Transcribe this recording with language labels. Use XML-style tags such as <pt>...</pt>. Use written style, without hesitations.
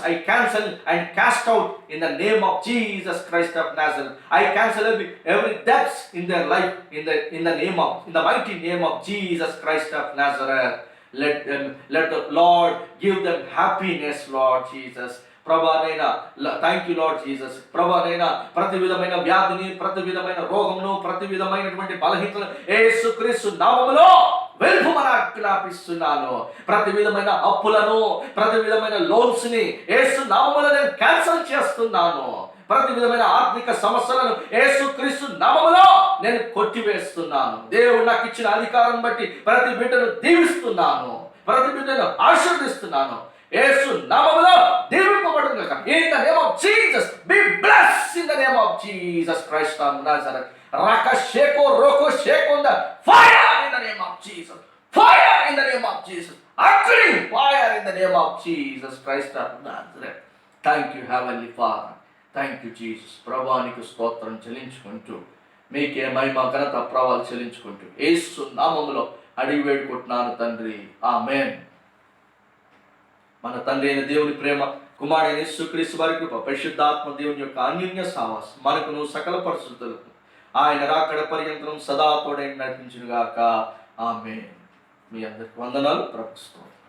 <en>I cancel and cast out in the name of Jesus Christ of Nazareth. I cancel every debts in their life in the mighty name of Jesus Christ of Nazareth. Let the Lord give them happiness, Lord Jesus. ప్రభానైనా thank you Lord Jesus.</en> <te>ప్రభానైనా ప్రతి విధమైన వ్యాధిని, ప్రతి విధమైన రోగమును, ప్రతి విధమైనటువంటి బలహీనతను యేసుక్రీస్తు నామములో వెలుపుమని ఆజ్ఞాపిస్తున్నాను. ప్రతి విధమైన అప్పులను, ప్రతి విధమైన లోన్స్ ని యేసు నామములో నేను క్యాన్సిల్ చేస్తున్నాను. ప్రతి విధమైన ఆర్థిక సమస్యలను యేసుక్రీస్తు నామములో నేను కొట్టివేస్తున్నాను. దేవుడు నాకు ఇచ్చిన అధికారం బట్టి ప్రతి బిడ్డను దీవిస్తున్నాను, ప్రతి బిడ్డను ఆశీర్వదిస్తున్నాను. యేసు నామములో దీవింపబడును గాక.</te> <en>In the name of Jesus, be blessed in the name of Jesus Christ of Nazareth. Raka sheko roko sheko the fire in the name of Jesus. Fire in the name of Jesus. Actually fire in the name of Jesus Christ of Nazareth. Thank you, Heavenly Father. Thank you, Jesus.</en> <te>ప్రభానికి స్తోత్రం చెల్లించుకుంటూ, మీకే మహిమ ఘనత ప్రభావాలు చెల్లించుకుంటూ యేసు నామములో అడిగి వేడుకుంటున్నాను తండ్రి. ఆమేన్. మన తండ్రి అయిన దేవుని ప్రేమ, కుమారుడైన యేసుక్రీస్తు వారి కృప, పరిశుద్ధాత్మ దేవుని యొక్క అన్యోన్య సహవాసం మనకును సకల పరిశుద్ధులకు ఆయన రాకడ పర్యంతం సదా తోడై నడిపించును గాక. ఆమేన్. మీ అందరికి వందనాలు. ప్రభుత్వం</te>